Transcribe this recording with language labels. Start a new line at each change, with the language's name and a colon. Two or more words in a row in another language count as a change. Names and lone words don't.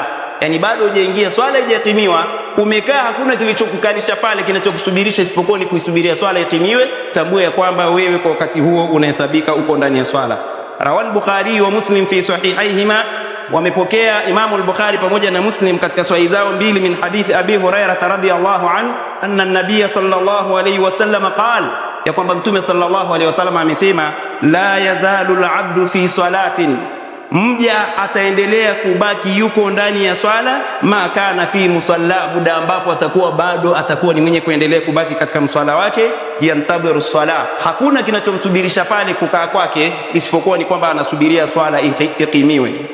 Swahili: Yani bado hujaingia swala, haijatimiwa, umekaa, hakuna kilichokukalisha pale kinachokusubirisha isipokuwa ni kuisubiria swala itimiwe, tambua ya kwamba wewe kwa wakati huo unahesabika uko ndani ya swala.
Arabic: رواه البخاري ومسلم في صحيحيهما,
Swahili: wamepokea Imamu al-Bukhari pamoja na Muslim katika sahihi zao mbili,
Arabic: من حديث أبي هريرة رضي الله عنه أن النبي صلى الله عليه وسلم قال,
Swahili: ya kwamba Mtume
Arabic: صلى الله عليه وسلم
Swahili: amesema,
Arabic: لا يزال العبد في صلاة,
Swahili: mja ataendelea kubaki yuko ndani ya swala,
Arabic: ما كان في مصلى,
Swahili: muda ambapo atakuwa ni mwenye kuendelea kubaki katika mswala wake,
Arabic: ينتظر الصلاة,
Swahili: hakuna kinachomsubirisha pale kukaa kwake isipokuwa ni kwamba anasubiria swala ikimiwe.